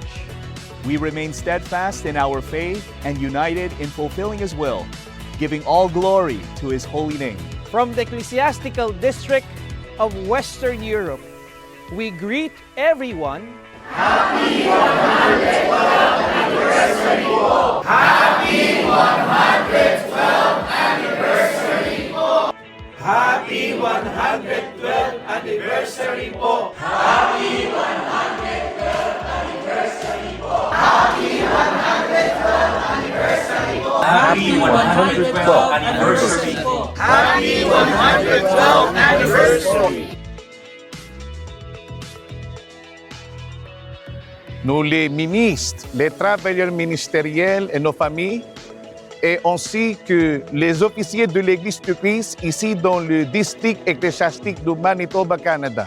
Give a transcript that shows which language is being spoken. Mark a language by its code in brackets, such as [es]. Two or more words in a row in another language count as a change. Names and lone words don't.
[en] We remain steadfast in our faith and united in fulfilling His will, giving all glory to His holy name. From the Ecclesiastical District of Western Europe, we greet everyone. Happy 112th anniversary po! Happy 112th anniversary po! Happy 112th anniversary po! Happy 112th anniversary po! Happy 112th anniversary po! Happy 112th anniversary po! Happy 112th anniversary! [fr] Nous, les ministres, les travailleurs ministériels et nos familles, et ainsi que les officiers de l'Église du Christ ici dans le district ecclésiastique du Manitoba, Canada.